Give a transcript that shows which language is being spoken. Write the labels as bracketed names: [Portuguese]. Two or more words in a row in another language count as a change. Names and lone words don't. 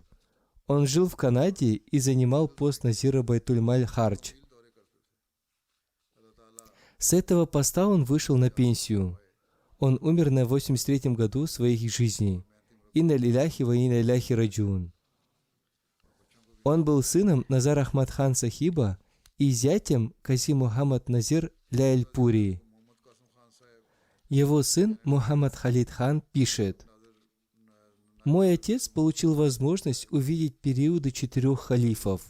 [Russian] Он жил в Канаде и занимал пост Назира Байтуль-Маль Хардж. С этого поста он вышел на пенсию. Он умер на 83-м году своей жизни. [Arabic] إنا لله وإنا إليه راجعون. [Russian] Он был сыном Назар Ахмад хан Сахиба и зятем Касим Мухаммад Назир Ляйльпури. Его сын Мухаммад Халид хан пишет: «Мой отец получил возможность увидеть периоды 4 халифов.